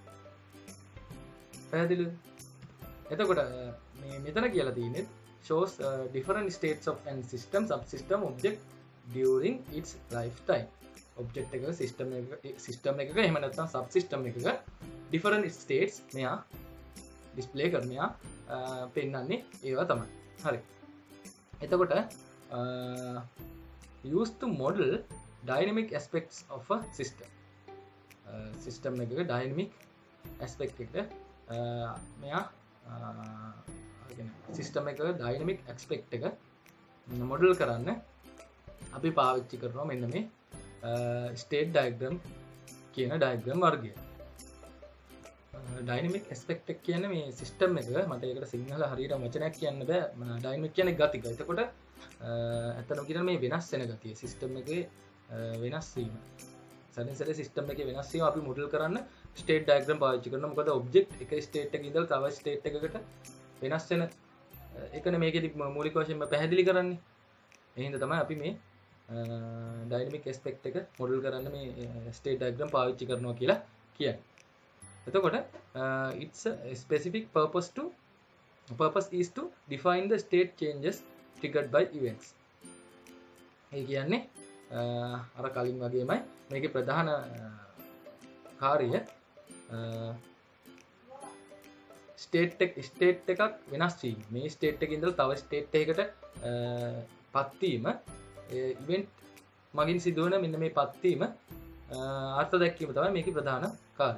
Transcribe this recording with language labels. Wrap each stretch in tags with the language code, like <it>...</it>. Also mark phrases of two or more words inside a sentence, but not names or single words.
<si>පැහැදිලිද? එතකොට මේ මෙතන කියලා තියෙන්නේ</si> <en>shows different states of an system subsystem object during its lifetime.</en> <si>object එකක system එකක එහෙම නැත්නම් subsystem එකක</si> <en>different states</en> <si>මෙයා display කරනවා පෙන්නන්නේ ඒවා තමයි. හරි.</si> <en>එතකොට used to model dynamic aspects of a system.</en> <si>System එකක</si> <en>dynamic aspect</en> <si>එක මෙයා system එකක</si> <en>dynamic aspect</en> <si>එක model කරන්න අපි පාවිච්චි කරනවා මෙන්න මේ</si> <en>state diagram</en> <si>කියන diagram වර්ගය.</si> <en>dynamic aspect</en> <si>එක කියන්නේ මේ system එක මට ඒකට සිංහල හරියට වචනයක් කියන්න බෑ dynamic කියන්නේ ගතික. එතකොට ඇත්තටම කියනවා මේ වෙනස් වෙන ගතිය සිස්ටම් එකේ වෙනස් වීම සැරින් සැරේ සිස්ටම් එකේ වෙනස් වීම අපි මොඩල් කරන්න</si> <en>state diagram</en> <si>පාවිච්චි කරනවා මොකද ඔබ්ජෙක්ට් එක ස්ටේට් එකක ඉඳලා තව ස්ටේට් එකකට වෙනස් වෙන එකනේ මේකෙදි මූලික වශයෙන්ම පැහැදිලි කරන්නේ ඒ හින්දා තමයි අපි මේ</si> <en>dynamic aspect</en> <si>එක මොඩල් කරන්න මේ</si> <en>state diagram</en> <si>පාවිච්චි කරනවා කියලා කියන්නේ එතකොට</si> <en>it's a specific purpose is to define the state changes triggered by events.</en> <si>ඒ කියන්නේ අර කලින් වගේමයි මේකේ ප්‍රධාන කාර්යය ස්ටේට් එකක් වෙනස් වීම. මේ ස්ටේට් එකේ ඉඳලා තව ස්ටේට් එකකට පත් වීම ඉවෙන්ට් මගින් සිදුවන මෙන්න මේ පත් වීම අර්ථ දැක්වීම තමයි මේකේ ප්‍රධාන කාර්යය.</si>